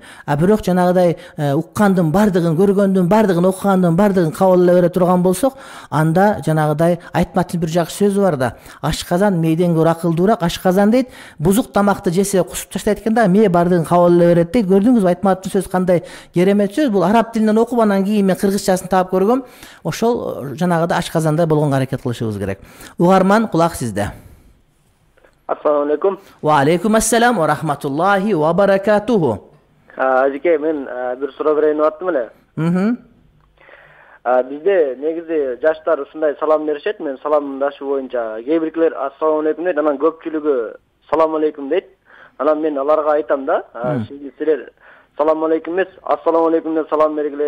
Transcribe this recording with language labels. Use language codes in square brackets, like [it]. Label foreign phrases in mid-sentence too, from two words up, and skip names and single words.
[ky] Бирок жанагыдай уккандын бардыгын, көргөндүн бардыгын, окугандын бардыгын кабыл але бере турган болсок, анда жанагыдай Айтматтын бир жакшы сөзү бар да: ашказан мээден көрө акылдуураак. Ашказан дейт, бузук тамакты жесе кусуп таштайт экен да, мээ бардыгын кабыл але берет дейт. Көрдүңүзбү Айтматтын сөзү кандай керемет сөз. Бул араб тилинен окуп, анан кийин мен кыргызчасын таап көргөм. Ошол жанагыдай ашказандай болгонго аракет кылышыбыз керек. Угарман, кулак сизде. [ar] السلام عليكم. وعليكم السلام ورحمة الله وبركاته. [ky] Ажеке, мен бир суроо берейин деп аттым эле. Бизде негизи жаштар ушундай салам беришет. Мен саламдашы боюнча кээ биркилер [ar] السلام عليكم [ky] дейт, анан көпчүлүгү [ar] سلام عليكم [ky] дейт. Анан мен аларга айтам да, силер [ar] سلام عليكم [ky] эмес, [ar] السلام عليكم [ky] деп салам бергиле.